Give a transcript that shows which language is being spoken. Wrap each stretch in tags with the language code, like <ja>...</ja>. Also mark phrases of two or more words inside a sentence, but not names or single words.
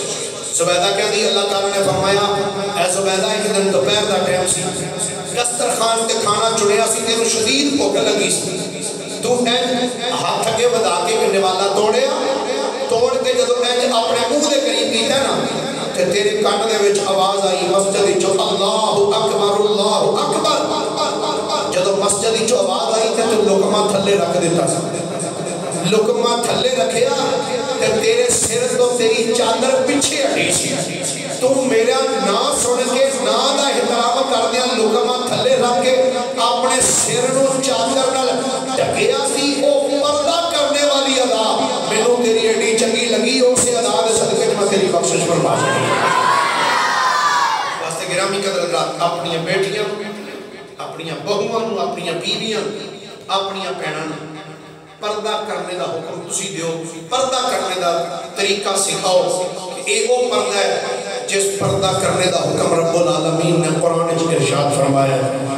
<pa>زبیدہ کہتی اللہ تعالیٰ نے فرمایا اے زبیدہ ایک دن دوپہر دا ٹائم سی، دسترخوان تے کھانا چڑیا سی، تینوں شدید بھوک لگی سی، تو ہاتھ اگے ودا کے نوالا توڑ کے جدو اپنے منہ دے قریب کیتا ہے نا تے تیرے کان دے وچ آواز آئی مسجد وچوں اللہ اکبر۔ جدو مسجد وچوں آواز آئی تے تو لقمہ تھلے رکھ دیتا سی، لقمہ تھلے رکھیا تے تیرے سر تو تیری چادر پیچھے ہٹی سی، تو میرا نا سن کے نا دا احترام کر دیا لقمہ تھلے رکھ کے اپنے سر نو چادر نال ڈھکیا سی۔ او پردہ کرنے والی ادا مینوں تیری ایڈی چنگی لگی، اسے ادا دے صدقے میں تیری بخشش فرما دی۔ واسطے گرامی قدر حضرات اپنی بیٹیاں، اپنی بہواں، اپنی بیویاں، اپنی بہناں پردہ کرنے دا حکم تسی دیو، پردہ کرنے دا طریقہ سکھاؤ کہ اے وہ پردہ ہے جس پردہ کرنے دا حکم</pa> <ur>رب العالمین نے قرآن میں ارشاد فرمایا ہے۔</ur>